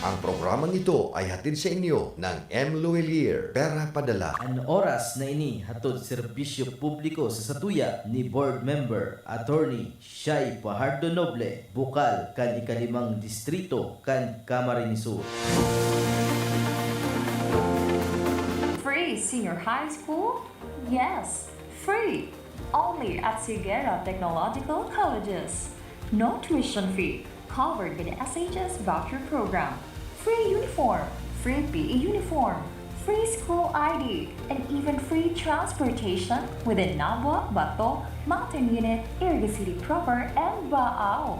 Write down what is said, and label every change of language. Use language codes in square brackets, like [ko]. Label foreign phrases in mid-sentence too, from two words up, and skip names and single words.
[tl] Ang programang ito ay hatid sa inyo ng M. Luelier, Pera Padala. [bik] Ang oras na ini hatod serbisyo publiko sa satuya ni Board Member Attorney Shai Pajardo Noble, bukal kan ikalimang distrito kan Camarines Sur. [en] Free senior high school? Yes, free. Only at Sigera Technological Colleges. No tuition fee. Covered by the SHS voucher program. Free uniform, free PE uniform, free school ID, and even free transportation within Nabwa, Bato, Mountain Unit, Iriga City proper, and Baao.